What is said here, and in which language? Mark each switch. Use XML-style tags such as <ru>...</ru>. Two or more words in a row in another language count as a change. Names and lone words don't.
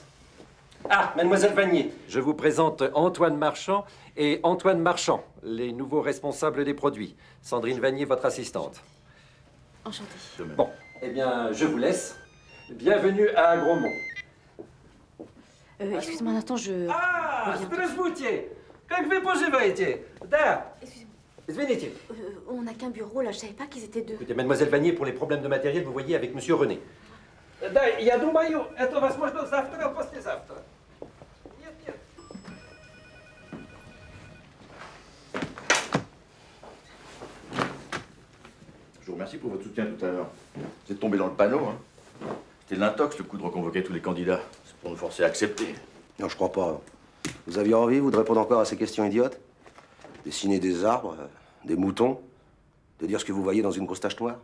<fr>Ah, mademoiselle Vanier, je vous présente Antoine Marchand et Antoine Marchand, les nouveaux responsables des produits. Sandrine Vanier, votre assistante. Enchantée. Bon, eh bien, je vous laisse. Bienvenue à Agromont. Excusez-moi un instant, je... Ah, reviens.</fr> <ru>здравствуйте! Как вы поживаете? Да.</ru> <fr>Excusez-moi.</fr> <ru>Извините.</ru> <fr>On n'a qu'un bureau, là. Je savais pas qu'ils étaient 2. Écoutez, mademoiselle Vanier, pour les problèmes de matériel, vous voyez avec monsieur René.</fr> <ru>Да, я думаю, это возможно завтра, послезавтра. Нет, нет.</ru> <fr>Je vous remercie pour votre soutien tout à l'heure. Vous êtes tombé dans le panneau, hein. C'était l'intox, le coup de reconvoquer tous les candidats. C'est pour nous forcer à accepter. Non, je crois pas. Vous aviez envie, vous, de répondre encore à ces questions idiotes? Dessiner des arbres, des moutons, de dire ce que vous voyez dans une grosse tache noire?</fr>